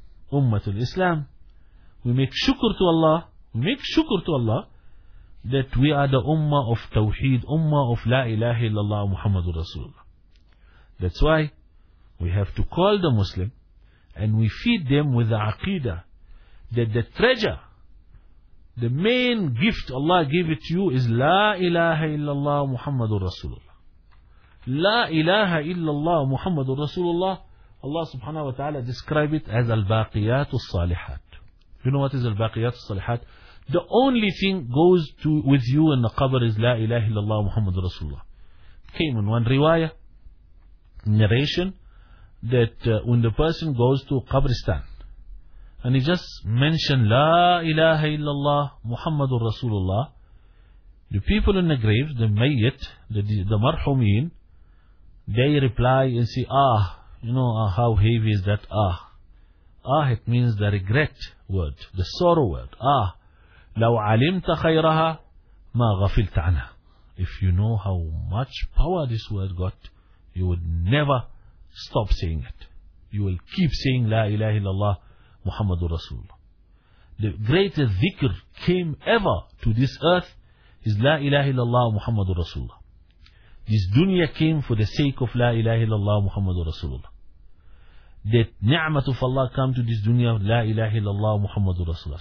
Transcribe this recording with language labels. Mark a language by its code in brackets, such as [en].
[en] Ummatul Islam, we make shukr to Allah. We make shukr to Allah that we are the ummah of tawheed, ummah of la ilaha illallah Muhammadur Rasulullah. That's why we have to call the Muslim and we feed them with the aqidah that the treasure, the main gift Allah gave it to you is la ilaha illallah Muhammadur Rasulullah. [ar] لا إله إلا الله محمد رسول الله. [en] Allah subhanahu wa ta'ala describe it as الباقيات الصالحات. You know what is الباقيات الصالحات? The only thing goes to with you in the qabr is [ar] لا إله إلا الله محمد رسول الله. [en] Came in one riwaya, narration, that when the person goes to Qabristan and he just mentioned [ar] لا إله إلا الله محمد رسول الله, [en] the people in the grave, the mayyit, the marhumin, they reply and say, ah, you know, how heavy is that ah? Ah, it means the regret word, the sorrow word. [ar] Ah, لو علمت خيرها ما غفلت عنها. [en] If you know how much power this word got, you would never stop saying it. You will keep saying, [ar] لا إله إلا الله محمد رسول الله. [en] The greatest dhikr came ever to this earth is, [ar] لا إله إلا الله محمد رسول الله. [en] This dunya came for the sake of La ilaha illallah Muhammadur Rasulullah. That ni'mat of Allah come to this dunya, La ilaha illallah Muhammadur Rasulullah.